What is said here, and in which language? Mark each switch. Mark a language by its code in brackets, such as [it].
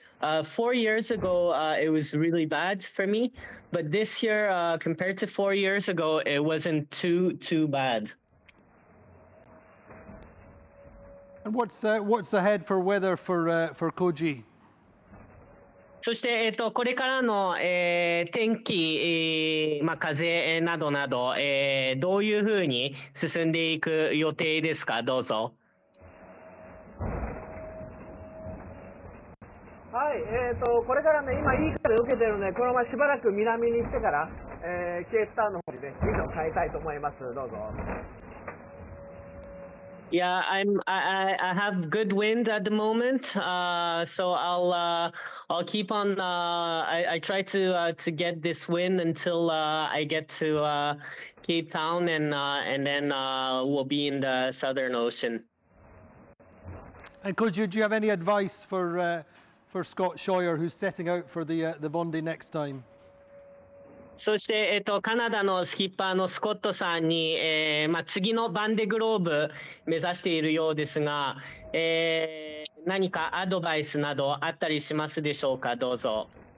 [en] 4 years ago, it was really bad for me, but this year, compared to 4 years ago, it wasn't too bad. And what's ahead for weather for Koji? [ja] そして、これからの、天気、風などなど、どういうふうに進んでいく予定ですか。どうぞ。はい、これからね、今いい風受けてるので、このまましばらく南に行ってから、ケープタウンの方にね、水を変えたいと思います。どうぞ。 [en] Yeah, I have good wind at the moment, so I'll keep on. I try to get this wind until I get to Cape Town, and then we'll be in the Southern Ocean. And Koji, do you have any advice for Scott Shawyer, who's setting out for the Vendée next time? [ja] そして、カナダのスキッパーのスコットさんに、次のバンデグローブ目指しているようですが、何かアドバイスなどあったりしますでしょうか。どうぞ。